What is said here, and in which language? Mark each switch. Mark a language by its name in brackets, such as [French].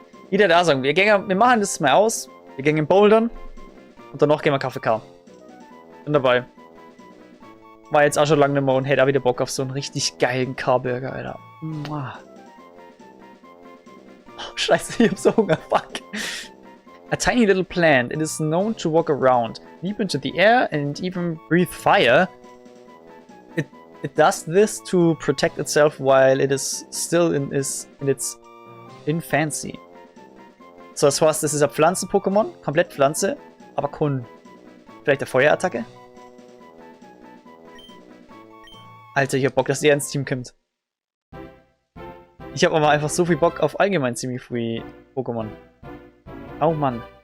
[German] Wieder da sagen, wir machen das mal aus. Wir gehen bouldern. Und danach gehen wir KFK. Bin dabei. War jetzt auch schon lange nicht mehr und hätte auch wieder Bock auf so einen richtig geilen K-Burger, Alter. Mua. Oh, scheiße, ich hab so Hunger, fuck. [English] A tiny little plant, it is known to walk around, leap into the air and even breathe fire. It does this to protect itself while it is still in its infancy. [German] So, das heißt, das ist ein Pflanzen-Pokémon, komplett Pflanze, aber kann vielleicht eine Feuerattacke? Alter, ich hab Bock, dass der ins Team kommt. Ich hab aber einfach so viel Bock auf allgemein ziemlich viel Pokémon. Oh Mann.